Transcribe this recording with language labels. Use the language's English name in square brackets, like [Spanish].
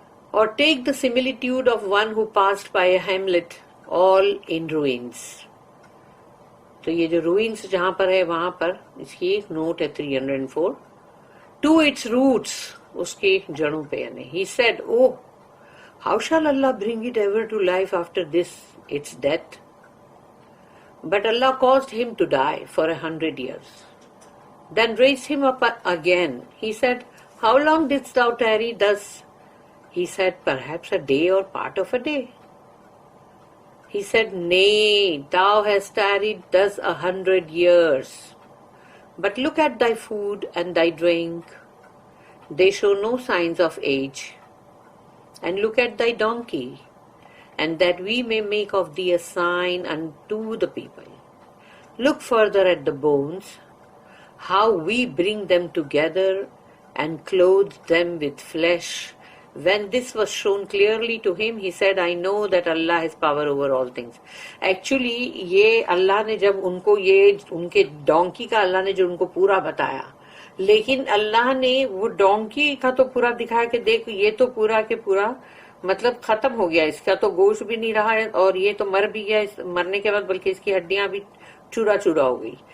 [English] اور take the similitude of one who passed by a hamlet all in ruins. [Urdu] تو یہ جو روئنس جہاں پر ہے وہاں پر اس کی ایک نوٹ ہے 304. [English] to its roots, [Urdu] اس کی جڑوں پہ یعنی. [English] He said, oh how shall Allah bring it ever to life after this its death. But Allah caused him to die for 100 years. Then raised him up again. He said, how long didst thou tarry thus? He said, perhaps a day or part of a day. He said, nay, thou hast tarried thus 100 years. But look at thy food and thy drink. They show no signs of age. And look at thy donkey, and that we may make of thee a sign unto the people. Look further at the bones, how we bring them together and clothe them with flesh. When this was shown clearly to him, he said, I know that Allah has power over all things. [Urdu] Actually, یہ اللہ نے جب ان کو یہ ان کے donkey کا اللہ نے جو ان کو پورا بتایا، لیکن اللہ نے وہ ڈونکی کا تو پورا دکھایا کہ دیکھ یہ تو پورا کے پورا مطلب ختم ہو گیا، اس کا تو گوشت بھی نہیں رہا ہے اور یہ تو مر بھی گیا مرنے کے بعد، بلکہ اس کی ہڈیاں بھی چورا چورا ہو گئی.